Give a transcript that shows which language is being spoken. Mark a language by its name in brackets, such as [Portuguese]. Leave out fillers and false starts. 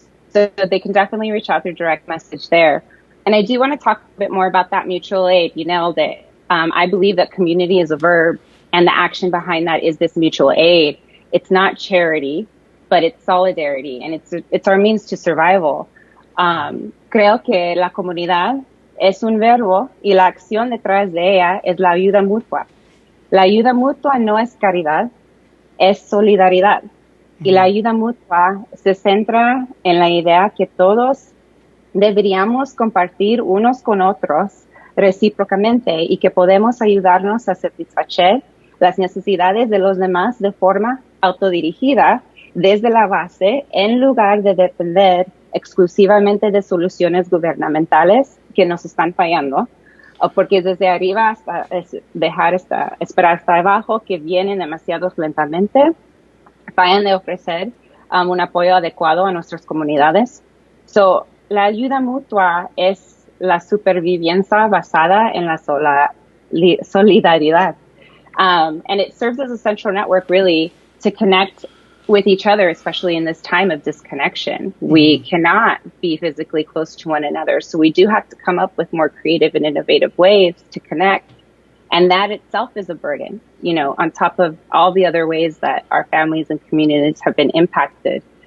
[English] So they can definitely reach out through direct message there. And I do want to talk a bit more about that mutual aid. You nailed it. I believe that community is a verb, and the action behind that is this mutual aid. It's not charity, but it's solidarity, and it's our means to survival. [Spanish] Creo que la comunidad es un verbo y la acción detrás de ella es la ayuda mutua. La ayuda mutua no es caridad, es solidaridad. Y la ayuda mutua se centra en la idea que todos deberíamos compartir unos con otros recíprocamente y que podemos ayudarnos a satisfacer las necesidades de los demás de forma autodirigida desde la base en lugar de depender exclusivamente de soluciones gubernamentales que nos están fallando, o porque desde arriba hasta esperar hasta abajo, que vienen demasiado lentamente, fallan de ofrecer un apoyo adecuado a nuestras comunidades. So, la ayuda mutua es la supervivencia basada en la solidaridad. [English] And it serves as a central network, really, to connect with each other, especially in this time of disconnection. We cannot be physically close to one another. So we do have to come up with more creative and innovative ways to connect. And that itself is a burden, on top of all the other ways that our families and communities have been impacted.